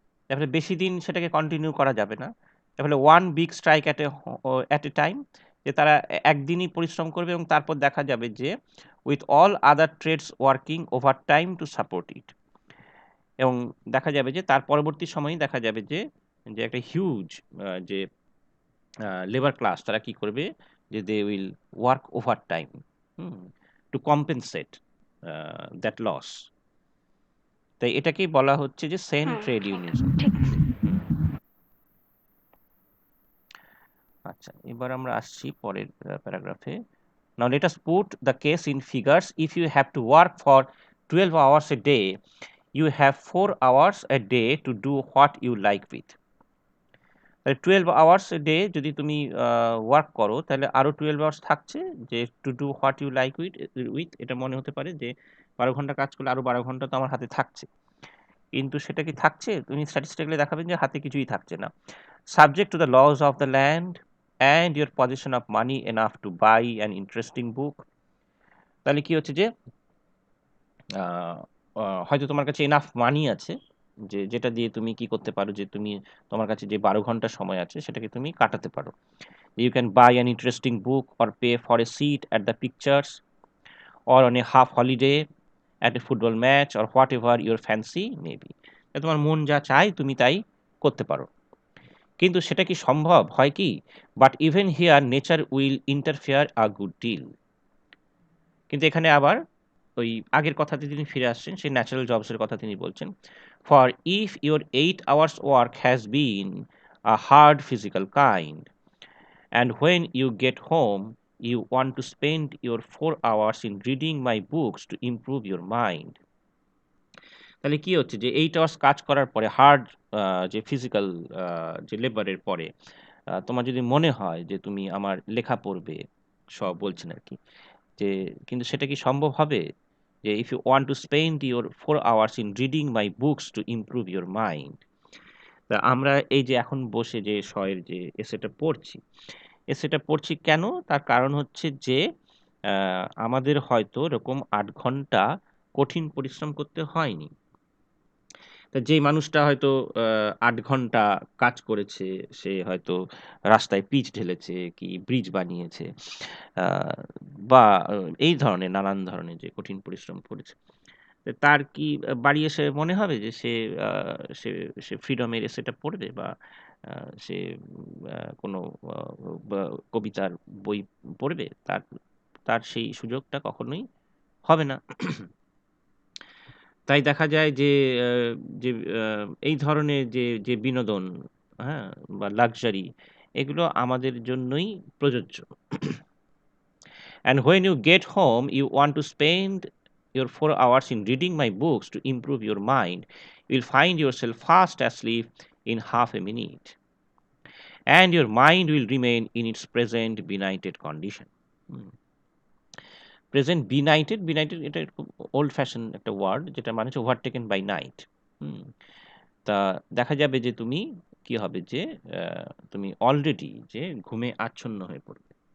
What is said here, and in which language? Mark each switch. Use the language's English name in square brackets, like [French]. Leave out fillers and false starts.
[Bangla] তারপরে বেশি দিন সেটাকে কন্টিনিউ করা যাবে না। তাহলে one big strike at a time, যে তারা একদিনই পরিশ্রম করবে এবং তারপর দেখা যাবে যে [English] with all other trades working over time to support it, [Bangla] এবং দেখা যাবে যে তার পরবর্তী সময়ে দেখা যাবে যে যে একটা হিউজ যে লেবার ক্লাস তারা কি করবে, যে [English] They will work over time to compensate that loss. [Bangla] তাই এটাকেই বলা হচ্ছে যে সেন হুম, ট্রেড ইউনিয়নিজম। ঠিক। আচ্ছা, এবার আমরা আসছি পরের প্যারাগ্রাফে। [English] Now let us put the case in figures. If you have to work for 12 hours a day, you have 4 hours a day to do what you like with. 12 hours a day [Bangla] যদি তুমি work করো তাহলে আরো 12 hours থাকছে, যে [English] to do what you like with [Bangla] এটা মনে হতে পারে যে 12 ঘন্টা কাজ করলে আরো 12 ঘন্টা তো আমার হাতে থাকছে, কিন্তু সেটা কি থাকছে? তুমি স্ট্যাটিস্টিক্যালি দেখাবেন যে হাতে কিছুই থাকছে না। [English] Subject to the laws of the land and your possession of money enough to buy an interesting book. [Bangla] তাহলে কি হচ্ছে যে হয়তো তোমার কাছে এনাফ মানি আছে, যে যেটা দিয়ে তুমি কি করতে পারো, যে তুমি তোমার কাছে যে 12 ঘন্টা সময় আছে সেটাকে তুমি কাটাতে পারো। [English] You can buy an interesting book or pay for a seat at the pictures or on a half holiday at a football match or whatever your fancy may be. [Bangla] তোমার মন যা চায় তুমি তাই করতে পারো। কিন্তু সেটা কি সম্ভব হয় কি? [English] But even here nature will interfere a good deal. [Bangla] কিন্তু এখানে আবার ওই আগের কথাতে তিনি ফিরে আসছেন, সেই ন্যাচারাল জবসের কথা তিনি বলছেন। [English] For if your 8 hours work has been a hard physical kind and when you get home you want to spend your 4 hours in reading my books to improve your mind. [Bangla] তাহলে কি হচ্ছে যে 8 hours কাজ করার পরে hard যে physical যে লেবারের পরে তোমার যদি মনে হয় যে তুমি আমার লেখা পড়বে, সব বলছেন আরকি। যে কিন্তু সেটা কি সম্ভব হবে? [English] যে if you want to spend your 4 hours in reading my books to improve your mind. [Bangla] তা আমরা এই যে এখন বসে যে শয়ের যে এসেটা পড়ছি, এসেটা পড়ছি কেন? তার কারণ হচ্ছে যে আমাদের হয়তো এরকম ৮ ঘন্টা কঠিন পরিশ্রম করতে হয়নি। তা যেই মানুষটা হয়তো ৮ ঘন্টা কাজ করেছে, সে হয়তো রাস্তায় পিচ ঢেলেছে কি ব্রিজ বানিয়েছে, আ বা এই ধরনের নানান ধরনের যে কঠিন পরিশ্রম করেছে। তো তার কি বাড়ি এসে মনে হবে যে সে আ সে সে ফ্রিডমের এসেটা পড়বে, বা সে কোনো আ বা কবিতার বই পড়বে? তার তার সেই সুযোগটা কখনোই হবে না। তাই দেখা যায় যে আ যে আ এই ধরনের যে বিনোদন, হ্যাঁ? বা লাক্সারি, এগুলো আমাদের জন্যই প্রযোজ্য। [English] And when you get home, you want to spend your 4 hours in reading my books to improve your mind. You'll find yourself fast asleep in half a minute. And your mind will remain in its present benighted condition. Present benighted, benighted এটা খুব old fashion একটা word, [Bangla] যেটা মানে হচ্ছে [English] Overtaken by night. [Bangla] তা দেখা যাবে যে তুমি কি হবে যে তুমি অলরেডি যে ঘুমে আচ্ছন্ন হয়ে পড়বে।